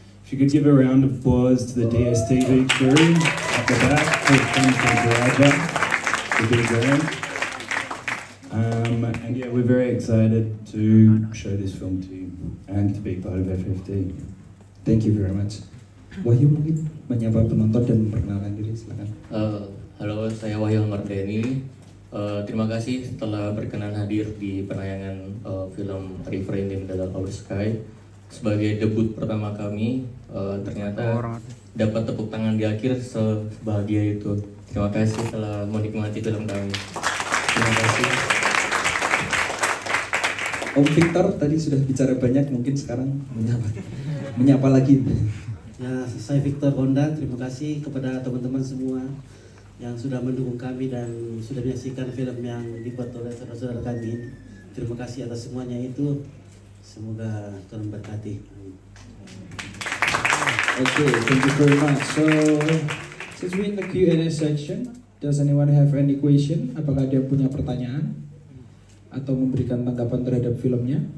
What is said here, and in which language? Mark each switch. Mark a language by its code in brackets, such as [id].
[en] If you could give a round of applause to the DSTV crew at the back for coming from Toraja, the big grand. And yeah, we're very excited to show this film to you and to be part of FFT. Thank you very much. [id] Wahyu mungkin menyapa penonton dan memperkenalkan diri, silakan. Halo, saya Wahyu Mardeni. Terima kasih telah berkenan hadir di penayangan film River in the Middle of Sky. Sebagai debut pertama kami, ternyata dapat tepuk tangan di akhir sebahagia itu. Terima kasih telah menikmati film kami. Terima kasih. Om Victor tadi sudah bicara banyak, mungkin sekarang menyapa lagi. Ya, saya Victor Konda. Terima kasih kepada teman-teman semua yang sudah mendukung kami dan sudah menyaksikan film yang dibuat oleh saudara-saudara kami ini. Terima kasih atas semuanya itu. Semoga Tuhan berkati. [en] Okay, thank you very much. So, since we're in the Q&A section, does anyone have any question? [id] Apakah dia punya pertanyaan atau memberikan tanggapan terhadap filmnya?